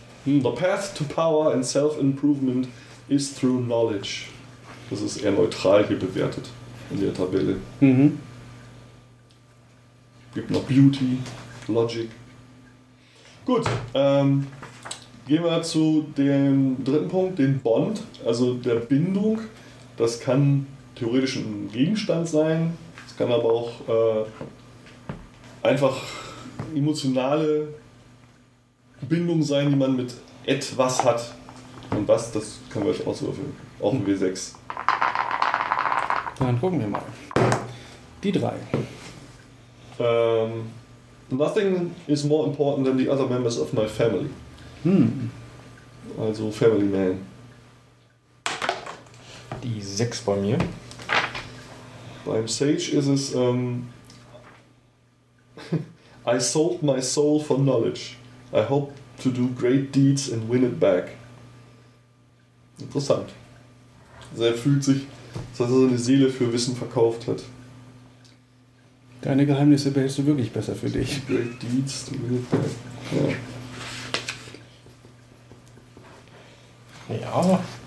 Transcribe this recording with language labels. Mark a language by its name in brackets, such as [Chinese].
[English] The path to power and self-improvement is through knowledge. [German] Das ist eher neutral hier bewertet in der Tabelle. Mhm. Gibt noch Beauty, Logic. Gut, gehen wir zu dem dritten Punkt, den Bond, also der Bindung. Das kann theoretisch ein Gegenstand sein, es kann aber auch einfach emotionale Bindung sein, die man mit etwas hat. Und was, das können wir euch auswürfeln, auch ein W6. Dann gucken wir mal. Die 3. [English] Nothing is more important than the other members of my family. Hm. [German] Also Family Man. Die 6 bei mir. Beim Sage ist es [English] I sold my soul for knowledge. I hope to do great deeds and win it back. [German] Interessant. Also er fühlt sich, dass er seine Seele für Wissen verkauft hat. Deine Geheimnisse behältst du wirklich besser für dich. [English] Great deeds and win it back. [German] Ja. Ja.